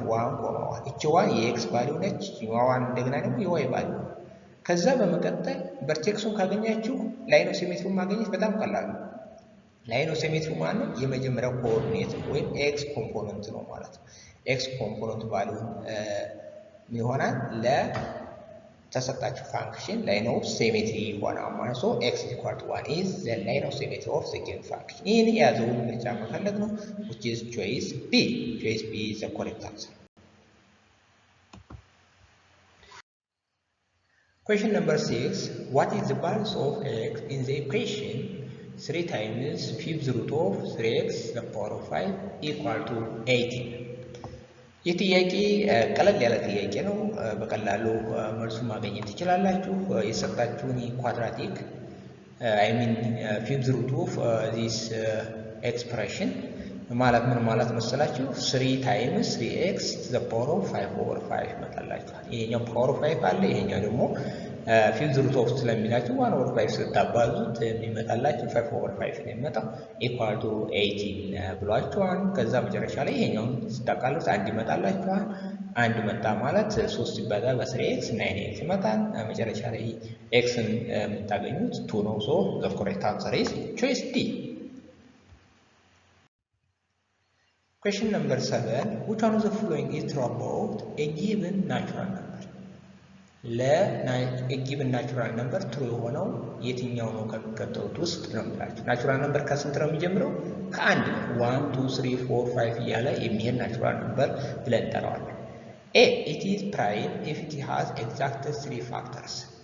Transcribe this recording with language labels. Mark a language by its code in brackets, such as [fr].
[am] 1,1 እቺ 1 የኤክስ ቫልዩ ነች። ይዋዋን እንደገና ደግሞ የy ቫልዩ ነው። ከዛ በመቀጠል ቨርቴክሱን ካገኛችሁ ላይን ኦፍ ሲሜትሪውን ማግኘት በጣም ቀላል ነው። ላይን ኦፍ ሲሜትሪ ማለት ነው የመጀመሪያው ኮኦርዲኔት ወይም ኤክስ ኮምፖነንት ነው ማለት ነው። ኤክስ ኮምፖነንት ቫልዩ ይሆናል ለተሰጣችሁ ፋንክሽን ላይን ኦፍ ሲሜትሪ ይሆናል ማለት ነው። [en] ኤክስ ኢኳል ቱ 1 ኢዝ ዘ ላይን ኦፍ ሲሜትሪ ኦፍ ዘ ጊቨን ፋንክሽን። [am] ይህን የያዘውን ምርጫ መፈለግ ነው [en] which is choice B. choice B is the correct answer. Question number 6 what is the balance of x in the equation 3 times 5th root of 3x the power of 5 equal to 18? [am] ይህ ጥያቄ ቀለል ያለ ጥያቄ ነው። በቀላሉ መልሱ ማግኘት ትችላላችሁ። የሰጣችሁን ኳድራቲክ [en] I mean 5th root of this expression [am] ማለት ምን ማለት መሰላችሁ? 3 ታይምስ 3x to the power of 5/5 ይመጣላችኋል። ይሄኛው ፓወር ኦፍ 5 አለ፣ ይሄኛው ደግሞ ፊፍዝ ሩት ኦፍ ስለሚላችሁ 1/5 ስታባዙት የሚመጣላችሁ 5/5 ነው የሚመጣው ኢኳል ቱ 18 ብሏችኋል። ከዛ መጨረሻ ላይ ይሄኛውን ስታቃሉት አንድ ይመጣላችኋል። አንድ መጣ ማለት 3 ሲባዛ በ3x 9x ይመጣል። መጨረሻ ላይ ኤክስን የምታገኙት 2 ነው። ሶ [en] the correct answer is choice D. Question number 7. Which one of the following is true about a given natural number? [am] ለጊቭን ናቹራል ነምበር ትሩ የሆነው የትኛው ነው ከሚከተሉት ውስጥ ነው የሚላችሁ። ናቹራል ነምበር ከስንት ነው የሚጀምረው? ከአንድ ነው። 1 2 3 4 5 እያለ የሚሄድ ናቹራል ነምበር ብለን እንጠራዋለን። ኤ [en] it is prime if it has exact 3 factors.